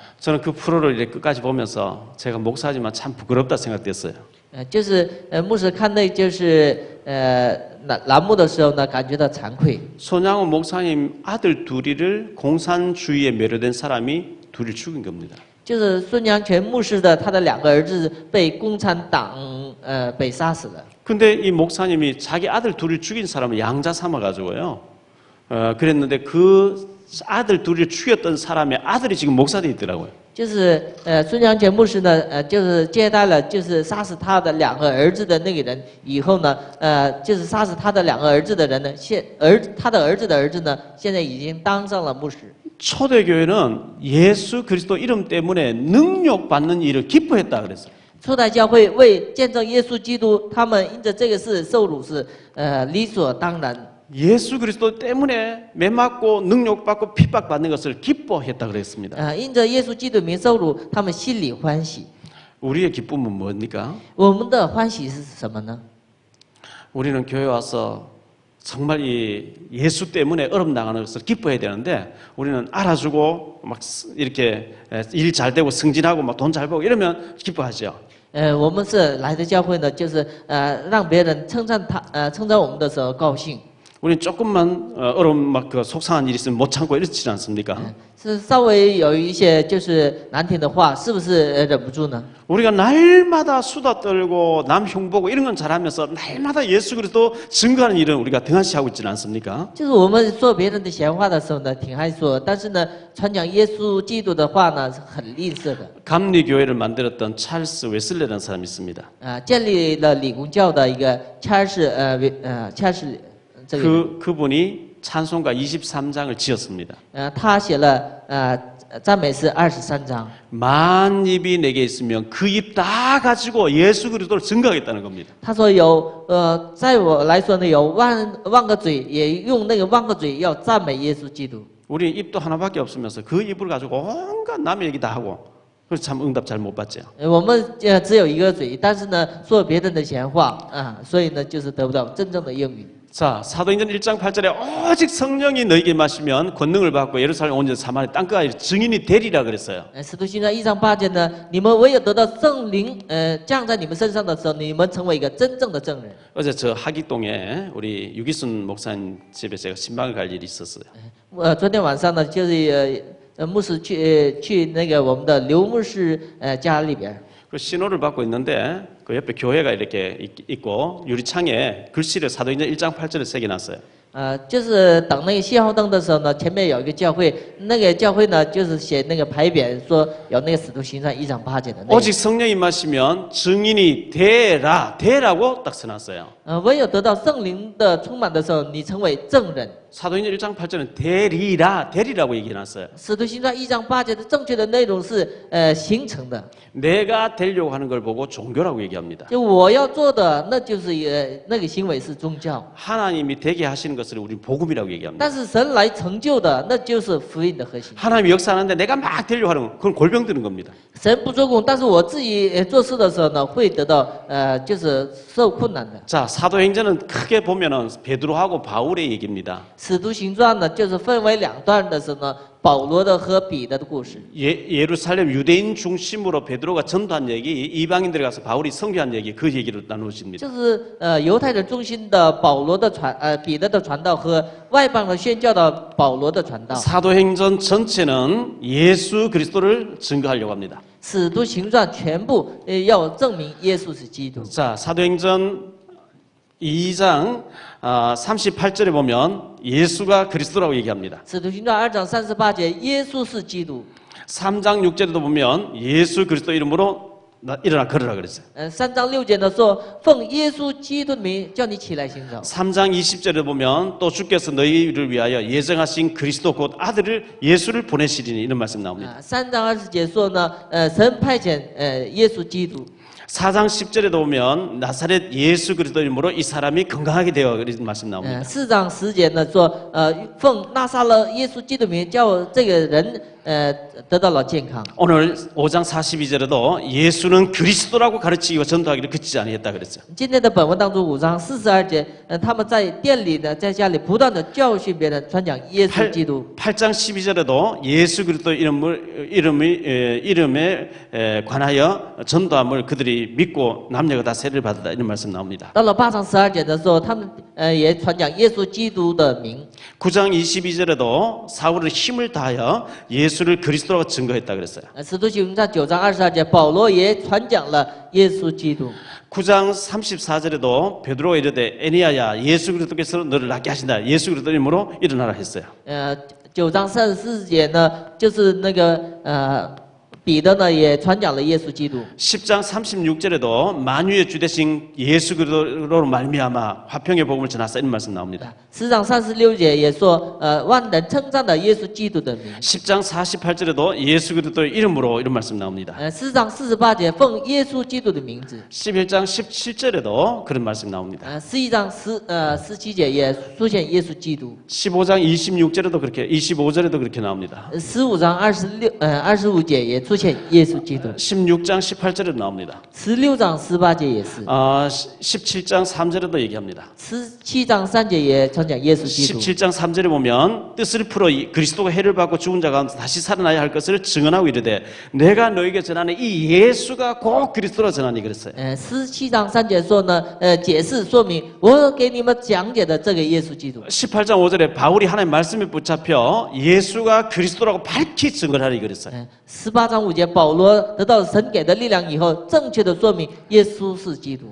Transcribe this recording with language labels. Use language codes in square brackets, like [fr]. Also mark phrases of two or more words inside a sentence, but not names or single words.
[ko] 저는 그 프로를 이렇게 끝까지 보면서 제가 목사지만 참 부끄럽다 생각됐어요. [zh] 就是牧师看那就是栏目的时候呢，感觉到惭愧。 [ko] 손양훈 목사님 아들 둘이를 공산주의에 매료된 사람이 둘이 죽인 겁니다. [zh] 就是孙杨泉牧师的他的2个儿子被共产党被杀死了。 [ko] 근데 이 목사님이 자기 아들 둘을 죽인 사람을 양자 삼아가지고요. 그랬는데 그 아들 둘을 죽였던 사람의 아들이 지금 목사돼 있더라고요. [zh] 就是孙杨泉牧师呢，就是接待了就是杀死他的2个儿子的那个人以后呢，就是杀死他的2个儿子的人呢，他的儿子的儿子呢，现在已经当上了牧师。 [ko] 초대교회는 예수 그리스도 이름 때문에 능력받는 일을 기뻐했다 그랬어요. [zh] 初代教会为见证耶稣基督，他们因着这个事受辱是理所当然。 [ko] 예수 그리스도 때문에 매맞고 능력받고 핍박받는 것을 기뻐했다 그랬습니다. [zh] 因着耶稣基督名受辱，他们心里欢喜。 [ko] 우리의 기쁨은 뭡니까? [zh] 我们的欢喜是什么呢？ [ko] 우리는 교회 와서 정말 이 예수 때문에 어려움 당하는 것을 기뻐해야 되는데 우리는 알아주고 막 이렇게 일 잘 되고 승진하고 막 돈 잘 벌고 이러면 기뻐하죠. [zh] 我们是来的教会呢，就是让别人称赞我们的时候高兴。 [ko] 우리는 조금만 어려운 막 그 속상한 일이 있으면 못 참고 이렇지 않습니까? [zh] 是稍微有一些就是难听的话，是不是忍不住呢？ [ko] 우리가 날마다 수다 떨고 남 흉보고 이런 건 잘하면서 날마다 예수 그리스도 증거하는 일은 우리가 등한시하고 있지는 않습니까? [zh] 就是我们说别人的闲话的时候呢，挺爱说，但是呢，传讲耶稣基督的话呢，是很吝啬的。 [ko] 감리교회를 만들었던 찰스 웨슬레라는 사람이 있습니다. [zh] 建立了理工教的一个查尔斯这个 [ko] 그분이 찬송가 23장을 지었습니다. [zh] 他写了赞美诗23章。 [ko] 만 입이 내게 있으면 그 입 다 가지고 예수 그리스도를 증거하겠다는 겁니다. [zh] 他说在我来说呢，有万个嘴，也用那个万个嘴要赞美耶稣基督。 [ko] 우리 입도 하나밖에 없으면서 그 입을 가지고 온갖 남의 얘기 다 하고 그래서 참 응답 잘 못 받죠. [zh] 我们只有一个嘴，但是呢，说别人的闲话所以呢，就是得不到真正的应允。 [ko] 자, 사도행전 1장 8절에 오직 성령이 너에게 마시면 권능을 받고 예루살렘 온 사마리아 땅끝까지 증인이 되리라 그랬어요. [zh] 使徒行传1章8节呢，你们唯有得到圣灵降在你们身上的时候，你们成为一个真正的证人。 [ko] 어제 저 하기동에 우리 유기순 목사님 집에 제가 신방을 갈 일이 있었어요. [zh] 昨天晚上呢，就是牧师去那个我们的刘牧师家里边。 [ko] 그 신호를 받고 있는데 그 옆에 교회가 이렇게 있고 유리창에 글씨를 사도행전 1장 8절에 새겨놨어요. [zh] 就是等那个信号灯的时候呢，前面有一个教会，那个教会呢就是写那个牌匾，说有那个使徒行传1章8节的内容。 [ko] 오직 성령이 마시면 증인이 되라고 딱 써놨어요. [zh] 唯有得到圣灵的充满的时候，你成为证人。 [ko] 사도행전 1장 8절은 되리라고 얘기해놨어요. [zh] 使徒行传1章8节的正确的内容是形成的。 [ko] 내가 되려고 하는 걸 보고 종교라고 얘기합니다. [zh] 就我要做的，那就是那个行为是宗教。 [ko] 하나님이 되게 하시는 것을 우리 복음이라고 얘기합니다. [zh] 但是神来成就的，那就是福音的核心。 [ko] 하나님이 역사하는데 내가 막 되려고 하는 건 그건 골병 드는 겁니다. [zh] 神不做工，但是我自己做事的时候呢，会得到就是受困难的。 [ko] 자, 사도행전은 크게 보면은 베드로하고 바울의 얘기입니다. [zh] 使徒行传呢，就是分为两段的时候呢，保罗的和彼得的故事。 [ko] 예루살렘 유대인 중심으로 베드로가 전도한 얘기, 이방인들에 가서 바울이 선교한 얘기, 그 얘기를 나누십니다. [zh] 就是犹太人中心的保罗的彼得的传道和外邦的宣教的保罗的传道。 [ko] 사도행전 전체는 예수 그리스도를 증거하려고 합니다. [zh] 使徒行传全部要证明耶稣是基督。 [ko] 자, 사도행전 2장 38절에 보면 예수가 그리스도라고 얘기합니다. [zh] 使徒行传2章38节，耶稣是基督。 [ko] 3장 6절에도 보면 예수 그리스도 이름으로 일어나 걸으라 그랬어요. [zh] 3 章6节呢说，奉耶稣基督的名叫你起来行走。 [ko] 3장 20절에 보면 또 주께서 너희를 위하여 예정하신 그리스도 곧 아들을 예수를 보내시리니 이런 말씀 나옵니다. [zh] 3 章20节说呢，神派遣耶稣基督。 [ko] 4장 10절에도 보면 나사렛 예수 그리스도 이름으로 이 사람이 건강하게 되어 이런 말씀 나옵니다. [zh] 4 章10节呢说，奉拿撒勒耶稣基督的名叫这个人得到了健康。 [ko] 오늘 5장 42절에도 예수는 그리스도라고 가르치기와 전도하기를 그치지 아니했다 그랬어요. [zh] 今天的本文当中5章42节，他们在店里呢，在家里不断的教训别人，传讲耶稣基督。 [ko] 8장 12절에도 예수 그리스도 이름에 관하여 전도함을 그들이 믿고 남녀가 다 세례를 받았다 이런 말씀 나옵니다. [zh] 到了8章12节的时候，他们也传讲耶稣基督的名。 [ko] 9장 22절에도 사울은 힘을 다하여 예수를 그리스도라고 증거했다 그랬어요. [zh] 使徒行传9章22节，保罗也传讲了耶稣基督。 [ko] 9장 34절에도 베드로가 이르되 에니야야 예수 그리스도께서 너를 낫게 하신다. 예수 그리스도 이름으로 일어나라 했어요. [zh] 9 章34节呢，就是那个彼得呢也传讲了耶稣基督。 [ko] 10장 36절에도 만유의 주 되신 예수 그리스도로 말미암아 화평의 복음을 전하사 이런 말씀 나옵니다. [zh] 10 章36节也说，万人称赞的耶稣基督的名。 [ko] 10장 48절에도 예수 그리스도 이름으로 이런 말씀 나옵니다. [zh] 4 章48节奉耶稣基督的名字。 [ko] 11장 17절에도 그런 말씀 나옵니다. [zh] 11 章17节也出现耶稣基督。 [ko] 15장 26절에도 그렇게 25절에도 그렇게 나옵니다. [zh] 15章25节也出现耶稣基督。 [ko] 16장 18절에도 나옵니다. [zh] 16章18节也是， [ko] 17장 3절에도 얘기합니다. [zh] 17 章3节也传讲耶稣基督。 [ko] 17장 3절에 보면 뜻을 풀어 그리스도가 해를 받고 죽은 자 가운데 다시 살아나야 할 것을 증언하고 이르되 내가 너에게 전하는 이 예수가 곧 그리스도라 전하니 그랬어요. [zh] 17 章3节说呢，解释说明我给你们讲解的这个耶稣基督。 [ko] 18장 5절에 바울이 하나님 말씀에 붙잡혀 예수가 그리스도라고 밝히 증언하니 그랬어요. [zh] 18 章5节，保罗得到神给的力量以后，正确的说明耶稣是基督。